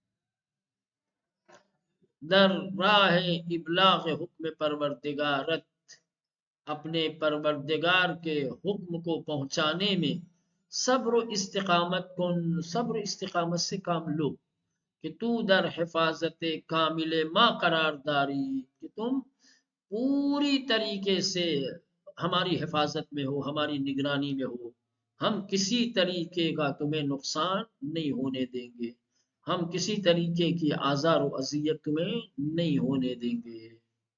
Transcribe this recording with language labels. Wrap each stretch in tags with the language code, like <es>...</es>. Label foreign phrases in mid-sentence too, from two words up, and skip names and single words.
<fa>در راہ ابلاغ حکم پروردگارت،</fa> <ur>اپنے پروردگار کے حکم کو پہنچانے میں</ur> <fa>صبر و استقامت کن،</fa> <ur>صبر و استقامت سے کام لو، کہ</ur> <fa>تو در حفاظت کامل ما قرار داری،</fa> <ur>کہ تم پوری طریقے سے ہماری حفاظت میں ہو، ہماری نگرانی میں ہو، ہم کسی طریقے کا تمہیں نقصان نہیں ہونے دیں گے، ہم کسی طریقے کی آزار و اذیت تمہیں نہیں ہونے دیں گے۔</ur>